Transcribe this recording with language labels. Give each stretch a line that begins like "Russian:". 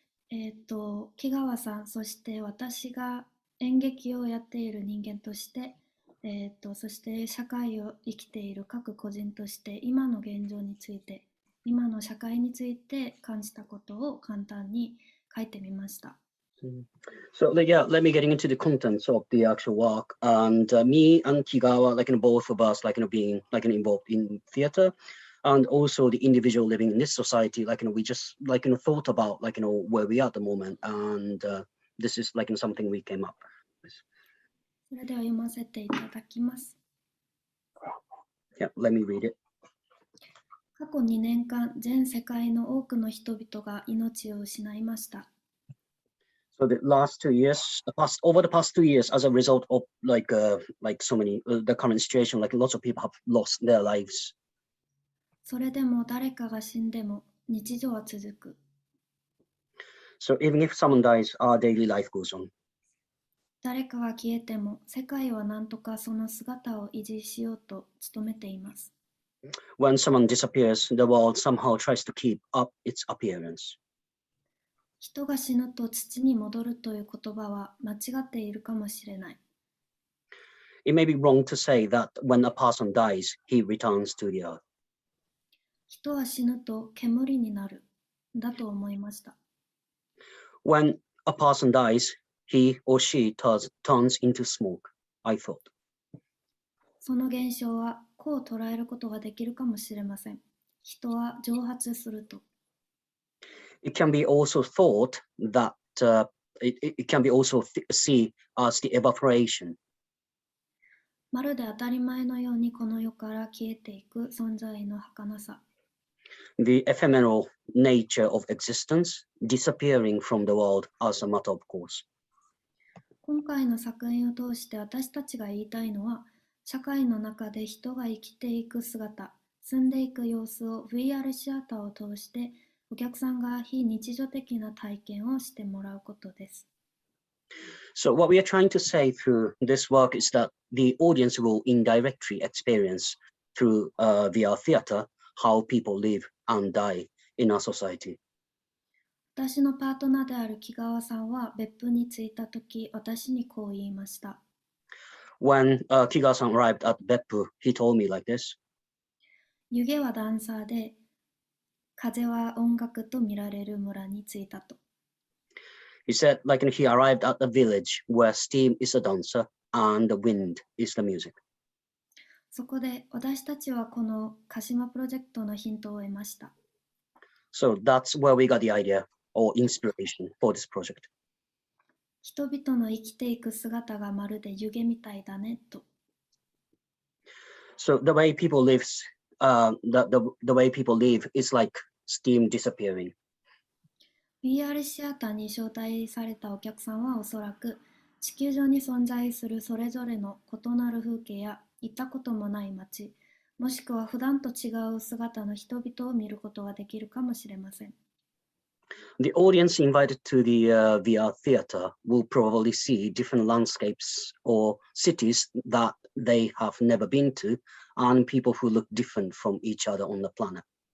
Japanese: 木川さん、そして私が演劇をやっている人間として、そして社会を生きている各個人として今の現状について、今の社会について感じたことを簡単に書いてみました。
English: So yeah, let me getting into the contents of the actual work. And me and Kigawa, both of us, being involved in theater, and also the individual living in this society, we just thought about where we are at the moment, and this is something we came up with.
Japanese: それでは読ませていただきます。
English: Yeah, let me read it.
Japanese: 過去2年間、全世界の多くの人々が命を失いました。
English: So the last 2 years, over the past 2 years, as a result of so many the current situation, lots of people have lost their lives.
Japanese: それでも誰かが死んでも日常は続く。
English: So even if someone dies, our daily life goes on.
Japanese: 誰かが消えても世界は何とかその姿を維持しようと努めています。
English: When someone disappears, the world somehow tries to keep up its appearance.
Japanese: 人が死ぬと土に戻るという言葉は間違っているかもしれない。
English: It may be wrong to say that when a person dies, he returns to the earth.
Japanese: 人は死ぬと煙になる、だと思いました。
English: When a person dies, he or she turns into smoke, I thought.
Japanese: その現象はこう捉えることができるかもしれません。人は蒸発すると。
English: It can be also thought that it can be also seen as the evaporation.
Japanese: まるで当たり前のようにこの世から消えていく存在の儚さ。
English: The ephemeral nature of existence, disappearing from the world as a matter of course.
Japanese: 今回の作品を通して私たちが言いたいのは、社会の中で人が生きていく姿、住んでいく様子を VR シアターを通してお客さんが非日常的な体験をしてもらうことです。
English: So what we are trying to say through this work is that the audience will indirectly experience through VR theater how people live and die in our society.
Japanese: 私のパートナーである木川さんは別府に着いたとき、私にこう言いました。
English: When Kigawa-san arrived at BEPPU, he told me like this.
Japanese: 湯気はダンサーで、風は音楽と見られる村に着いたと。
English: He said he arrived at a village where steam is a dancer and the wind is the music.
Japanese: そこで私たちはこの鹿島プロジェクトのヒントを得ました。
English: So that's where we got the idea or inspiration for this project.
Japanese: 人々の生きていく姿がまるで湯気みたいだねと。
English: So the way people live, the way people live is like steam disappearing.
Japanese: VR シアターに招待されたお客さんはおそらく地球上に存在するそれぞれの異なる風景や行ったこともない街、もしくは普段と違う姿の人々を見ることができるかもしれません。
English: The audience invited to the VR theater will probably see different landscapes or cities that they have never been to, and people who look different from each other on the planet.